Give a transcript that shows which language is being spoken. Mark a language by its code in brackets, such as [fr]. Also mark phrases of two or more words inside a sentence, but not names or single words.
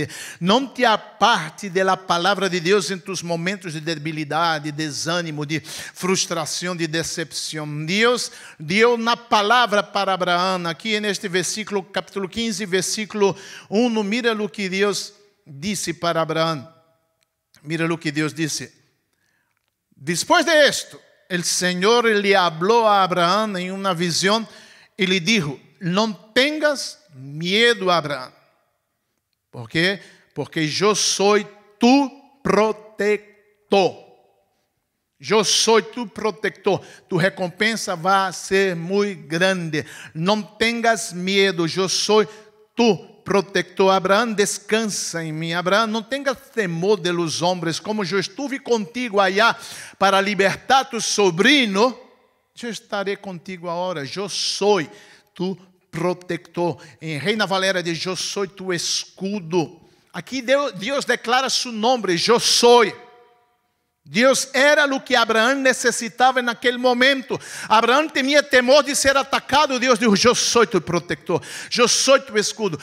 [pt] Não te aparte da palavra de Deus em tus momentos de debilidade, de desânimo, de frustração, de decepção. Deus deu na palavra para Abraão, aqui neste versículo, capítulo 15, versículo 1. Mira o que Deus disse para Abraão. Mira o que Deus disse. Depois de esto, [es] el Señor le habló [pt] a Abraão em uma visão e lhe dijo: não [es] tengas miedo, [pt] Abraão. ¿Por quê? Porque eu sou tu protector. Eu sou tu protector. Tu recompensa vai ser muito grande. Não tenhas medo. Eu sou tu protector. Abraão, descansa em mim. Abraão, não tenhas temor de los homens. Como eu estive contigo allá para libertar tu sobrinho, eu estarei contigo agora. Eu sou tu protector. Em Reina Valera diz: eu sou tu escudo. Aqui Deus declara seu nome. Eu sou. Deus era o que Abraão necessitava naquele momento. Abraão tinha temor de ser atacado. Deus disse: eu sou tu protector, eu sou tu escudo.